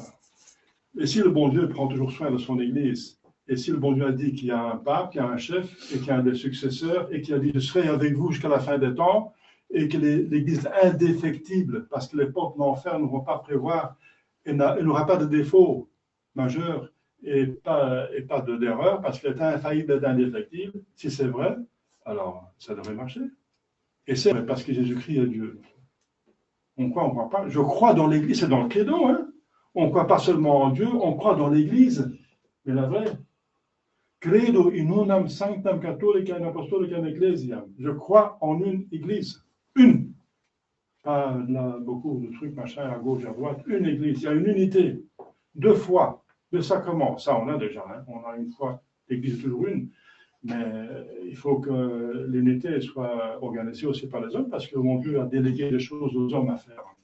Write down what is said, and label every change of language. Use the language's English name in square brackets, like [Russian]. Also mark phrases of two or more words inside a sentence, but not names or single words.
[French] Et si le bon Dieu prend toujours soin de son Église, et si le bon Dieu a dit qu'il y a un pape, qu'il y a un chef, et qu'il y a des successeurs, et qu'il a dit je serai avec vous jusqu'à la fin des temps, et que l'Église est indéfectible, parce que les portes de l'enfer ne vont pas prévoir, elle n'aura pas de défaut majeur et pas d'erreur, parce qu'elle est infaillible et indéfectible. Si c'est vrai, alors ça devrait marcher. Et c'est vrai, parce que Jésus-Christ est Dieu. On croit pas. Je crois dans l'Église, c'est dans le credo. Hein. On ne croit pas seulement en Dieu, on croit dans l'Église. Mais la vraie. [Latin] Credo in unam sanctam catholicam apostolicam ecclesiam. [French] Je crois en une Église. Une. Pas là, beaucoup de trucs, machin, à gauche, à droite. Une Église. Il y a une unité. 2 fois. 2 sacrements. Ça, on a déjà. Hein. On a une fois. L'Église est toujours une. Mais il faut que l'unité soit organisée aussi par les hommes, parce que mon Dieu a délégué des choses aux hommes à faire.